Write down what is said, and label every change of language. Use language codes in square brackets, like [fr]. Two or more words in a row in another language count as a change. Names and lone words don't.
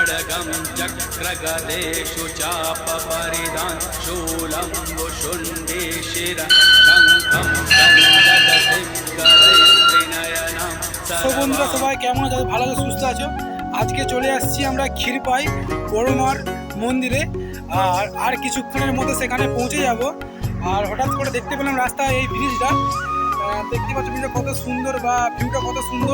[sa] खड्गं चक्रगदेषु चापपरिधान् शूलं वुशुण्डे शिरः शङ्खं दण्डकं करैस्त्रिनयनं [bn] তো বন্ধুরা সবাই কেমন আছো? ভালো আছো, সুস্থ আছো? আজকে চলে আসছি আমরা ক্ষীরপাই বড়মার মন্দিরে। আর কিছুক্ষণের মধ্যে সেখানে পৌঁছে যাব। আর হঠাৎ করে দেখতে পেলাম রাস্তায় এই ব্রিজটা, দেখতে পাচ্ছ ব্রিজটা কত সুন্দর বা ভিউটা কত সুন্দর।